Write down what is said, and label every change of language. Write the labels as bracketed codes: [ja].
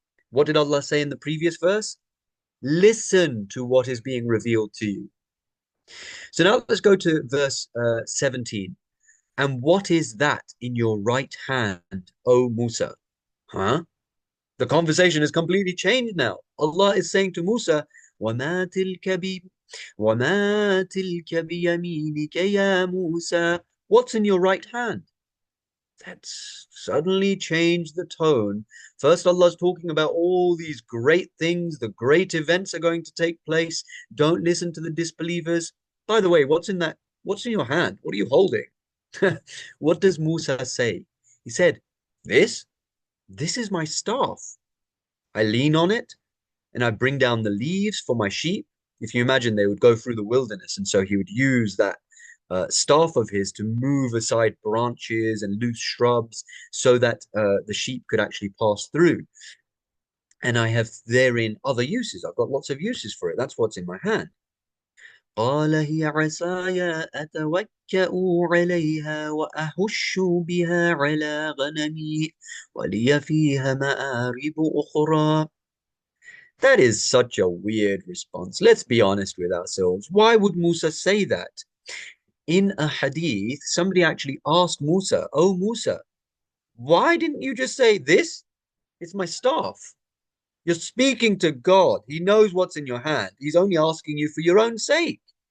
[en] What did Allah say in the previous verse? Listen to what is being revealed to you. So now let's go to verse 17. And what is that in your right hand, O Musa? Huh? The conversation has completely changed now. Allah is saying to Musa, [ar] وَمَا تِلْكَ بِ وَمَا تِلْكَ بِيَمِينِكَ يَا مُوسَى. [en] What's in your right hand? That's suddenly changed the tone. First, Allah's talking about all these great things, the great events are going to take place. Don't listen to the disbelievers. By the way, what's in that? What's in your hand? What are you holding? What does Musa say? He said, This? This is my staff. I lean on it and I bring down the leaves for my sheep. If you imagine, they would go through the wilderness, and so he would use that staff of his to move aside branches and loose shrubs so that the sheep could actually pass through. And I have therein other uses. I've got lots of uses for it. That's what's in my hand. [ar] قال هي عصاي أتوكأ عليها وأهش بها على غنمي ولي فيها مآرب أخرى. [en] That is such a weird response. Let's be honest with ourselves. Why would Musa say that? In a hadith, somebody actually asked Musa, Oh, Musa, why didn't you just say this? It's my staff. You're speaking to God. He knows what's in your hand. He's only asking you for your own sake.